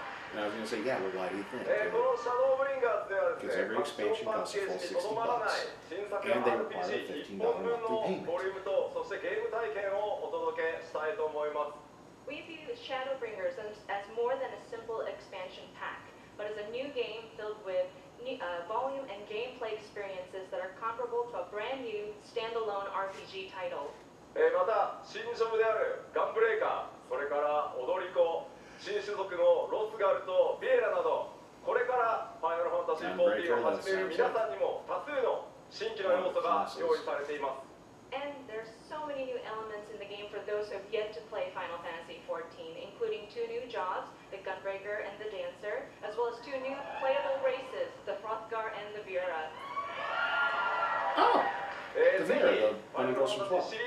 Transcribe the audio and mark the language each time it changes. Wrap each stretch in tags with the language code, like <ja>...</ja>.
<en>And I was gonna say, yeah, well, why do you think? Because every expansion costs a full $60, and they require a $15 monthly payment. We view Shadowbringers as more than a simple expansion pack, but as a new game filled with volume and gameplay experiences that are comparable to a brand new standalone RPG title.</en> <ja>また新種であるガンブレーカー、それから踊り子、新種族のロスガルとビエラなど、これからファイナルファンタジー14を始める皆さんにも多数の新規の要素が用意されています。</ja> <en>And there's so many new elements in the game for those who have yet to play Final Fantasy XIV, including 2 new jobs, the Gunbreaker and the Dancer, as well as 2 new playable races, the Hrothgar and the Vera. Oh! The Vera, the one that goes from 12.</en>